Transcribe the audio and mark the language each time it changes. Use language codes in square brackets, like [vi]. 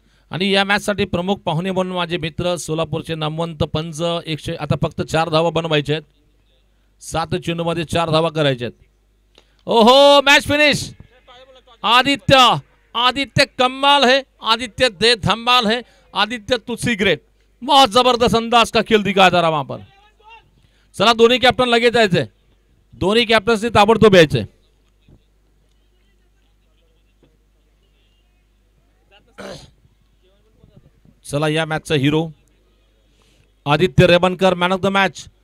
[mr] आणि या मॅच साठी प्रमुख पाहुणे म्हणून माझे मित्र सोलापूरचे नामवंत पंच आता फक्त 4 धावा बनवायचे आहेत। 7 चेंडू मध्ये 4 धावा करायचे आहेत। [hi] ओहो, मैच फिनिश। आदित्य कमाल है, आदित्य दे धमाल है, आदित्य [pa] तुसी ग्रेट। [hi] बहुत जबरदस्त अंदाज का खेल दिखाया जा रहा वहां पर। [mr] चला, दोन्ही कॅप्टन लगेच जायचे, दोन्ही कॅप्टन्सनी ताबडतोब यायचे। चला, या मॅचचा hero Aditya रेबनकर, man of the match.